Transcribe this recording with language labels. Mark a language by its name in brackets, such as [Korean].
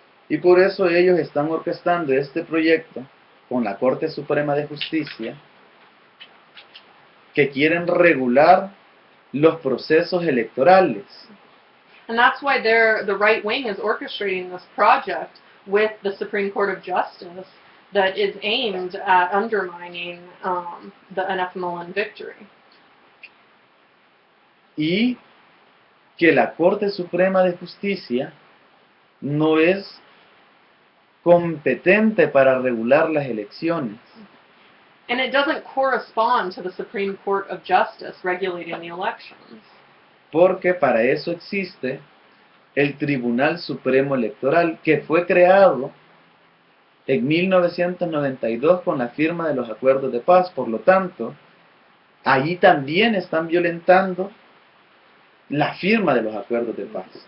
[Spanish] Y por eso ellos están orquestando este proyecto con la Corte Suprema de Justicia, que quieren regular los procesos electorales. [English] And that's why the right wing is orchestrating this project with the Supreme Court of Justice that is aimed at undermining an FMLN victory. [Spanish] Y que la Corte Suprema de Justicia no es competente para regular las elecciones. [English] And it doesn't correspond to the Supreme Court of Justice regulating the elections. [Spanish] Porque para eso existe el Tribunal Supremo Electoral, que fue creado en 1992 con la firma de los acuerdos de paz. Por lo tanto, ahí también están violentando la firma de los acuerdos de paz.